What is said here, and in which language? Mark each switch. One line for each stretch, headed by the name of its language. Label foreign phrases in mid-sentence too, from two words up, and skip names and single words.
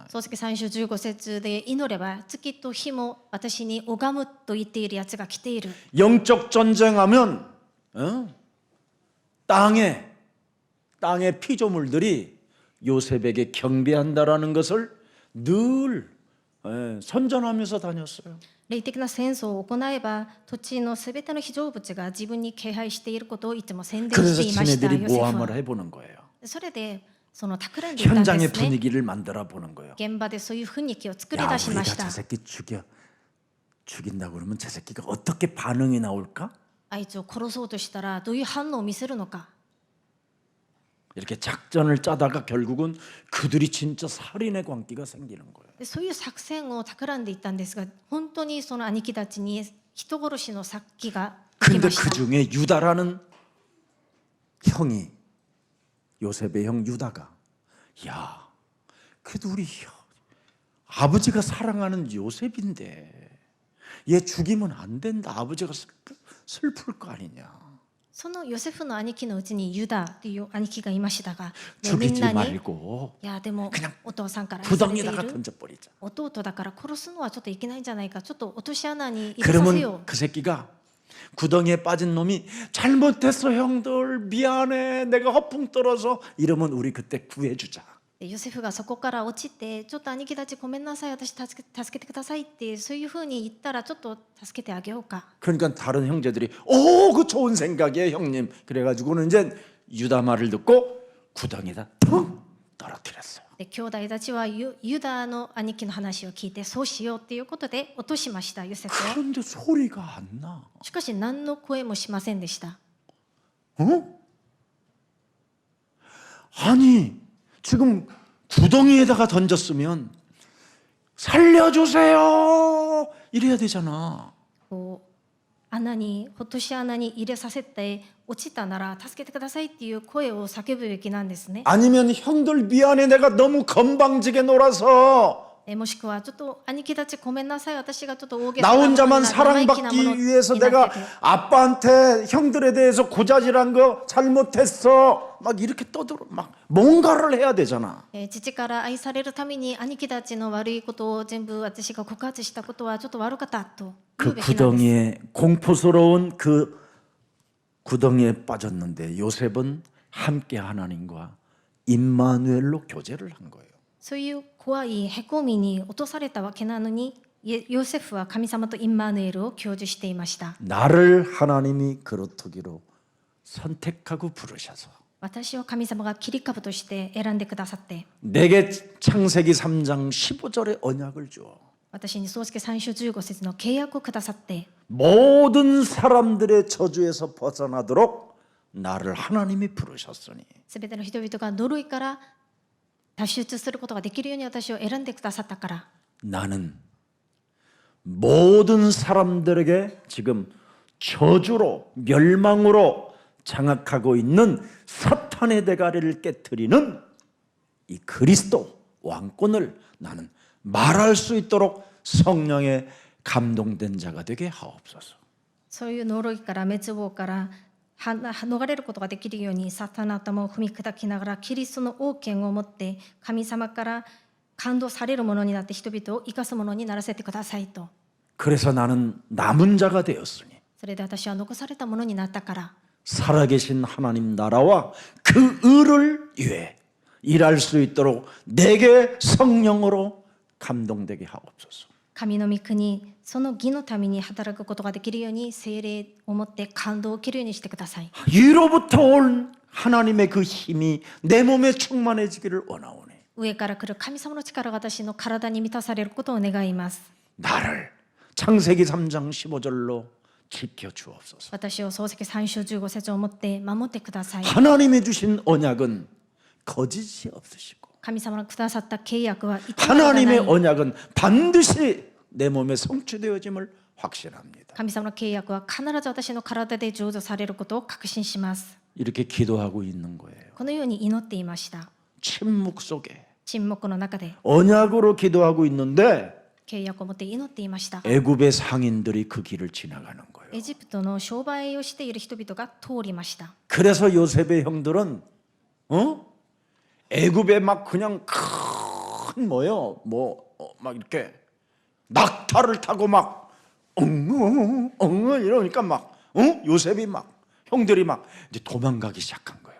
Japanese: 創世記3章15節で祈れば月と日も私に拝むと言っているやつが来ている。
Korean: 영적 전쟁하면 땅의 피조물들이 요셉에게 경배한다라는 것을 늘 선전하면서 다녔어요.
Japanese: 霊的な戦争を行えば土地のすべての被造物が自分に敬拝していることをいつも宣伝
Korean: 그래서
Japanese: していました。
Korean: 지네들이
Japanese: ヨセフ
Korean: 모함을
Japanese: は
Korean: 해보는 거예요.
Japanese: それでその企んでいたんで
Korean: 현장의
Japanese: すね。
Korean: 분위기를 만들어 보는 거예요.
Japanese: 現場でそういう雰囲気を作り
Korean: 야,
Japanese: 出しま
Korean: 우리가
Japanese: した。
Korean: 저 새끼 죽인다고 그러면 저 새끼가 어떻게 반응이 나올까?
Japanese: あいつを殺そうとしたらどういう反応を見せるのか。
Korean: 이렇게 작전을 짜다가 결국은 그들이 진짜 살인의 광기가 생기는 거예요.
Japanese: でそういう作戦を企んでいったんですが、本当にその兄貴たちに人殺しの殺気が起き
Korean: 그런데
Japanese: ました。
Korean: 그 중에 유다라는 형이 요셉의 형 유다가 야, 그래도 우리 아버지가 사랑하는 요셉인데 얘 죽이면 안 된다. 아버지가 슬플 거 아니냐.
Japanese: そのヨセフの兄貴のうちにユダという兄貴がいましたが、でみん
Korean: 죽이지
Japanese: なに
Korean: 말고
Japanese: いやでも
Korean: 그냥
Japanese: お父さんから愛されてい
Korean: 구덩이에다가
Japanese: る
Korean: 던져버리자.
Japanese: 弟だから殺すのはちょっといけないんじゃないか、ちょっと落とし穴に入れさせよ
Korean: 그러면 그 새끼가 구덩이에 빠진 놈이 잘못했어 형들 미안해 내가 허풍 떨어서 이러면 우리 그때 구해주자.
Japanese: う。ヨセフがそこから落ちて、ちょっと兄貴たちごめんなさい、私助けてくださいってそういうふうに言ったらちょっと助けてあげようか。
Korean: 그러니까 다른 형제들이 오, 그 좋은 생각이에요 형님. 그래가지고는 이제 유다 말을 듣고 구덩이에다 툭 떨어뜨렸어요.
Japanese: で兄弟たちはユダの兄貴の話を聞いてそうしようっていうことで落としましたヨセフを。
Korean: 그런데 소리가 안 나.
Japanese: しかし何の声もしませんでした。
Korean: 어? 아니 지금 구덩이에다가 던졌으면 살려주세요 이래야 되잖아.
Japanese: こう穴に落とし穴に入れさせて落ちたなら助けてくださいっていう声を叫ぶべきなんですね。
Korean: 아니면 형들 미안해 내가 너무 건방지게 놀아서
Japanese: もしくはちょっと兄貴たちごめんなさい、私がちょっと大げ
Korean: 나
Japanese: さな
Korean: 혼자만
Japanese: 生意気なもの
Korean: 사랑받기 위해서
Japanese: にな
Korean: 내가
Japanese: ってて
Korean: 아빠한테 형들에 대해서 고자질한 거 잘못했어 막 이렇게 떠들어 막 뭔가를 해야 되잖아.
Japanese: 父から愛されるために兄貴たちの悪いことを全部私が告発したことはちょっと悪かったと言う
Korean: 그
Japanese: べきなんです。
Korean: 구덩이에 공포스러운 그 구덩이에 빠졌는데 요셉은 함께 하나님과 임마누엘로 교제를 한 거예요.
Japanese: そういう怖いへこみに落とされたわけなのに、ヨセフは神様とインマヌエルを享受していました。
Korean: 나를 하나님이 그루터기로 선택하고 부르셔서
Japanese: 私を神様が切り株として選んでくださって、
Korean: 내게 창세기 3장 15절의 언약을 주어
Japanese: 私に創世記3章15節の契約をくださって、
Korean: 모든 사람들의 저주에서 벗어나도록 나를 하나님이 부르셨으니
Japanese: すべての人々が呪いから脱出することができるように私を選んでくださったから、
Korean: 나는 모든 사람들에게 지금 저주로 멸망으로 장악하고 있는 사탄의 대가리를 깨트리는 이 그리스도 왕권을 나는 말할 수 있도록 성령의 감동된 자가 되게 하옵소서.
Japanese: そういう呪いから滅亡から逃れることができるように、サタンの頭を踏み砕きながらキリストの王権を持って神様から感動されるものになって人々を生かすものにならせてくださいと。
Korean: 그래서 나는 남은 자가 되었으니
Japanese: それで私は残されたものになったから、
Korean: 살아계신 하나님 나라와 그 의를 위해 일할 수 있도록 내게 성령으로 감동되게 하옵소서.
Japanese: 神の御国、その義のために働くことができるように聖霊を持って感動を受けるようにしてください。
Korean: 위로부터 온 하나님의 그 힘이 내 몸에 충만해지기를 원하오니
Japanese: 上から来る神様の力が私の体に満たされることを願います。
Korean: 나를 창세기 3장 15절로 지켜 주옵소서.
Japanese: 私を創世記3章15節を持って守ってください。
Korean: 하나님이 주신 언약은 거짓이 없으시고
Japanese: 神様のくださった契約は偽りがな
Korean: 하나님의
Japanese: い。
Korean: 언약은 반드시 내 몸에 성취되어짐을 확신합니다.
Japanese: 神様の契約は必ず私の体で成就されることを確信します。
Korean: 이렇게 기도하고 있는 거예요.
Japanese: このように祈っていました。
Korean: 침묵 속에
Japanese: 沈黙の中で
Korean: 언약으로 기도하고 있는데
Japanese: 契約を持って祈っていました。
Korean: 애굽의 상인들이 그 길을 지나가는 거예요.
Japanese: エジプトの商売をしている人々が通りました。
Korean: 그래서 요셉의 형들은 애굽에 막 그냥 큰 뭐요? 막 이렇게 낙타를 타고 막 이러니까 막 요셉이 막 형들이 막 이제 도망가기 시작한 거예요.